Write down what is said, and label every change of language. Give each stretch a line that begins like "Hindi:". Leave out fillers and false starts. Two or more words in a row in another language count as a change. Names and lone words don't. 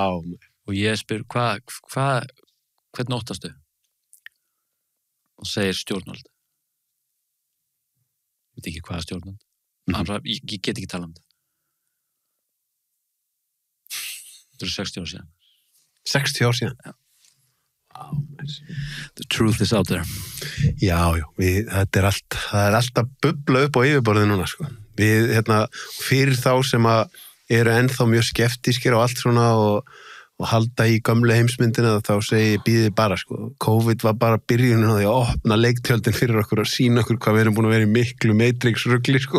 Icelandic: Og ég spyr, hvernig óttastu? Og segir stjórnvald. Ég veit ekki hvað stjórnvald. Ég get ekki talað um það. Þetta eru 60 ár síðan. 60 ár síðan? Já.
English: Wow, nice. The truth is out there.
Icelandic: Já, það er alltaf bubla upp á yfirborðinu núna, sko. Við, fyrir þá sem eru ennþá mjög skeptískir á allt svona og halda í gömlu heimsmyndina þá segi ég býðið bara, sko. COVID var bara byrjunin á því að opna leiktjöldin fyrir okkur og sína okkur hvað við erum búin að vera í miklu Matrix-rugli, sko.